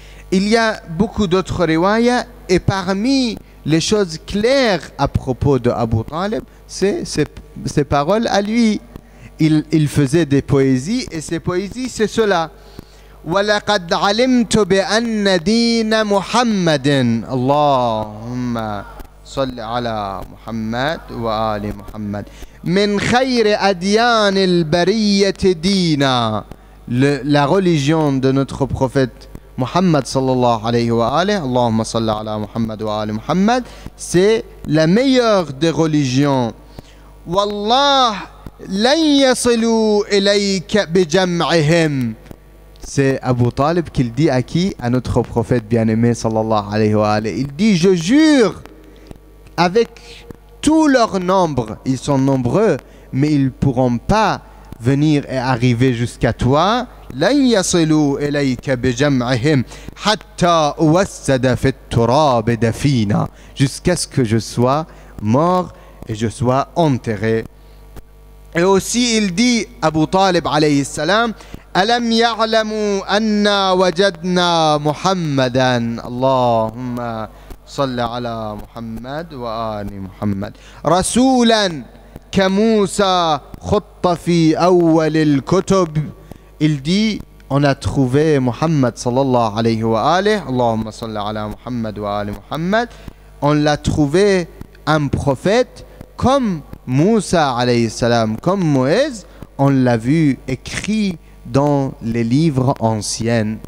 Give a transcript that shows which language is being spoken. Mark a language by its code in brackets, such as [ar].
[fr] Il y a beaucoup d'autres riwayas, et parmi les choses claires à propos de Abu Talib, c'est ses paroles à lui. Il faisait des poésies, et ces poésies, c'est cela. [ar] وَلَقَدْ عَلِمْتُ بِأَنَّ دِينَ مُحَمَّدٍ. اللهم صل على محمد وآل محمد. من خير أديان البرية دينا. [fr] La religion de notre prophète Muhammad sallallahu alayhi wa alayhi, Allahumma salli ala Muhammad wa ali Muhammad, c'est la meilleure des religions. [ar] Wallah, lan yasilu ilayka bijam'ihim. [fr] C'est Abu Talib qui le dit à qui? À notre prophète bien-aimé sallallahu alayhi wa alayhi. Il dit, je jure, avec tout leur nombre, ils sont nombreux, mais ils ne pourront pas venir et arriver jusqu'à toi. [ar] لن يصلوا إليك بجمعهم حتى أوسد في التراب دفينا, [fr] jusqu'à ce que je sois mort et je sois enterré. Et aussi il dit, Abu Talib alayhi salam, [ar] ألم يعلموا أنا وجدنا محمدا اللهم صل على محمد وآل محمد رسولا كموسى خط في أول الكتب. [fr] Il dit, on a trouvé Muhammad sallallahu alayhi wa alayhi, Allahumma salli ala Muhammad wa ali Muhammad, on l'a trouvé un prophète comme Moussa alayhi salam, comme Moïse, on l'a vu écrit dans les livres anciens.